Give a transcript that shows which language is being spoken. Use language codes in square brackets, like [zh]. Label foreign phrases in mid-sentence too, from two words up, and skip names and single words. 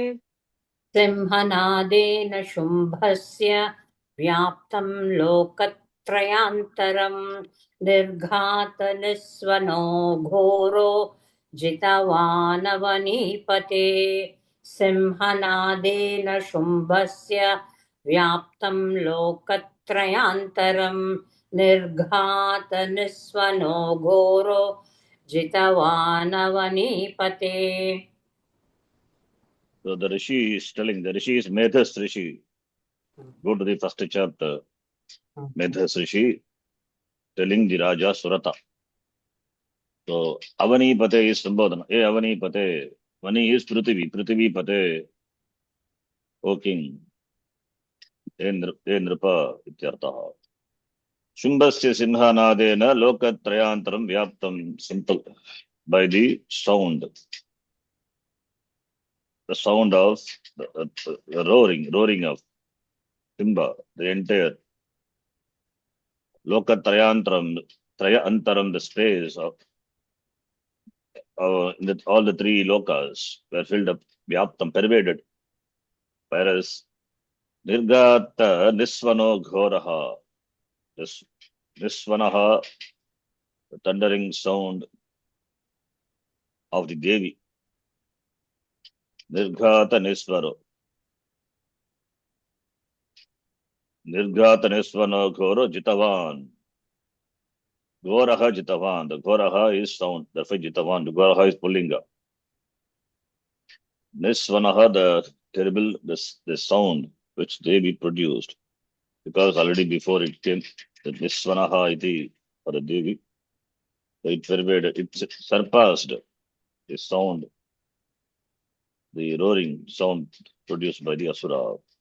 [sa] सिंहनादेन शुम्भस्य व्याप्तं लोकत्रयान्तरं निर्घातनिस्वनो घोरो जितवानवनीपते सिंहनादेन शुम्भस्य व्याप्तं लोकत्रयान्तरं निर्घातनिस्वनो घोरो जितवानवनीपते. [en] So the Rishi is telling, the Rishi is Medhas Rishi. Go to the first chapter. Medhas Rishi telling the Raja Surata. So Avanipate is Sambodhana. Hey Avanipate. Vani is Prithvi. [sa] पृथ्वी पते. [en] O King. Hey [sa] नृप इत्यर्थः. शुम्भस्य सिंहनादेन लोकत्रयान्तरं व्याप्तम्. [en] Simple. By the sound. The sound of the roaring of Simba. The entire Lokatrayantaram. Trayantaram, the space of all the three lokas were filled up, vyaptam, pervaded. [sa] Whereas निर्घात निस्वनो घोरः, [en] this Nisvanaha, the thundering sound of the Devi, [sa] निर्घात निस्वरो, निर्घात निस्वनो घोरो जितवान्, घोरः जितवान्, [en] the Ghoraha is sound, therefore Jitavan, the Ghoraha is Pullinga. Nisvanaha, the terrible, the sound which Devi produced, because already before it came, the [sa] निस्वनः इति [en] for the Devi, it pervaded, it surpassed the sound, the roaring sound produced by the Asura.